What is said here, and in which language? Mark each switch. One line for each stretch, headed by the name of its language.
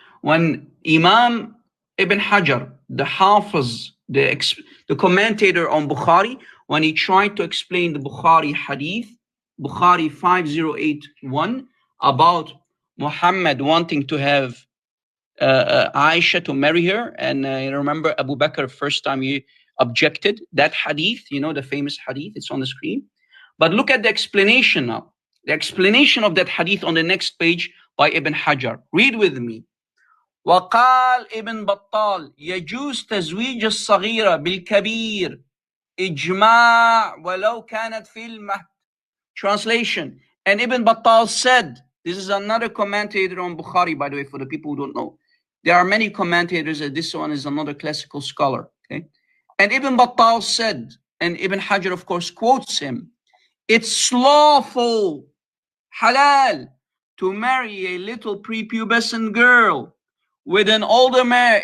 English: When Imam Ibn Hajar, the Hafiz, the commentator on Bukhari, when he tried to explain the Bukhari hadith, Bukhari 5081, about Muhammad wanting to have Aisha to marry her, and remember Abu Bakr first time he objected that hadith, the famous hadith, it's on the screen. But look at the explanation now. The explanation of that hadith on the next page by Ibn Hajar. Read with me.
Arabic: وقال ابن بطال يجوز تزويج الصغيرة بالكبير إجماع ولو كانت في المهد.
English: Translation. And Ibn Battal said, this is another commentator on Bukhari, by the way, for the people who don't know. There are many commentators, and this one is another classical scholar. Okay, and Ibn Battal said, and Ibn Hajar, of course, quotes him, it's lawful, halal, to marry a little prepubescent girl with an older man.